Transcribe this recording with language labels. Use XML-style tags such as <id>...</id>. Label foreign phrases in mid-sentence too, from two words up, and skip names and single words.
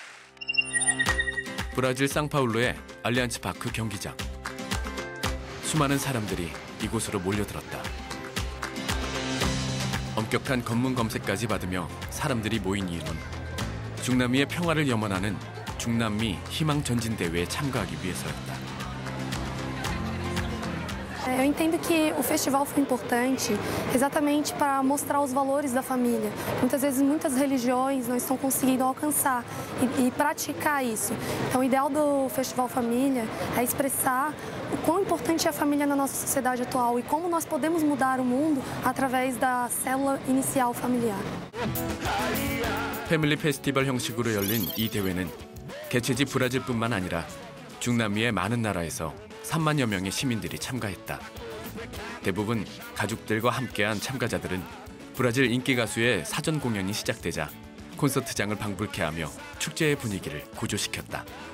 <ko>브라질 상파울루의 알리안츠 파크 경기장. 수많은 사람들이 이곳으로 몰려들었다. 엄격한 검문 검색까지 받으며 사람들이 모인 이유는 중남미의 평화를 염원하는 중남미 희망 전진대회에 참가하기 위해서였다.</ko> <pt>Eu entendo que o festival foi importante exatamente para mostrar os valores da família. Muitas vezes, muitas religiões não estão conseguindo alcançar e praticar isso. Então, o ideal do Festival Família é expressar o quão importante é a família na nossa sociedade atual e como nós podemos mudar o mundo através da célula inicial familiar.</pt> <ko>패밀리 페스티벌 형식으로 열린 이 대회는 개최지 브라질뿐만 아니라 중남미의 많은 나라에서 3만여 명의 시민들이 참가했다. 대부분 가족들과 함께한 참가자들은 브라질 인기 가수의 사전 공연이 시작되자 콘서트장을 방불케 하며 축제의 분위기를 고조시켰다.</ko>